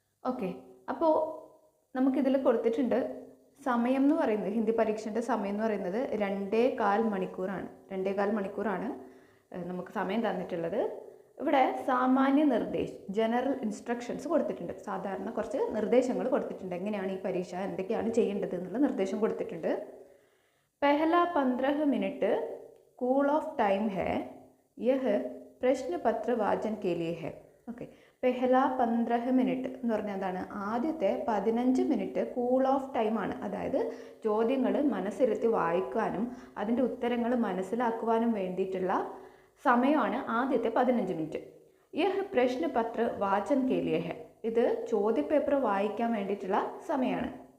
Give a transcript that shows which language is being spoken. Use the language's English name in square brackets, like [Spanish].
[Malayalam] Okay, അപ്പോൾ നമുക്കിതിൽ കൊടുത്തിട്ടുണ്ട് സമയം എന്ന് പറയുന്നത്, ഹിന്ദി പരീക്ഷൻ്റെ സമയം എന്ന് പറയുന്നത് 2.25 മണിക്കൂറാണ്. 2.25 മണിക്കൂറാണ് നമുക്ക് സമയം തന്നിട്ടുള്ളത്. ഇവിടെ സാമാന്യ ജനറൽ ഇൻസ്ട്രക്ഷൻസ് കൊടുത്തിട്ടുണ്ട്. സാധാരണ കുറച്ച് നിർദ്ദേശങ്ങൾ കൊടുത്തിട്ടുണ്ട്. എങ്ങനെയാണ് ഈ പരീക്ഷ, എന്തൊക്കെയാണ് ചെയ്യേണ്ടത് എന്നുള്ള നിർദ്ദേശം കൊടുത്തിട്ടുണ്ട്. [Hindi] पहला 15 मिनट कूल ऑफ टाइम है, यह प्रश्न पत्र वाचन के लिए है. [Malayalam] ഓക്കെ, പെഹല 15 മിനിറ്റ് എന്ന് പറഞ്ഞാൽ എന്താണ്? ആദ്യത്തെ 15 മിനിറ്റ് കൂൾ ഓഫ് ടൈമാണ്. അതായത് ചോദ്യങ്ങൾ മനസ്സിരുത്തി വായിക്കാനും അതിൻ്റെ ഉത്തരങ്ങൾ മനസ്സിലാക്കുവാനും വേണ്ടിയിട്ടുള്ള സമയമാണ് ആദ്യത്തെ 15 മിനിറ്റ്. [Hindi] യഹ് പ്രശ്നപത്ര വാചൻ കെ ലിയേ ഹെ, [Malayalam] ഇത് ചോദ്യപേപ്പർ വായിക്കാൻ വേണ്ടിയിട്ടുള്ള സമയമാണ്.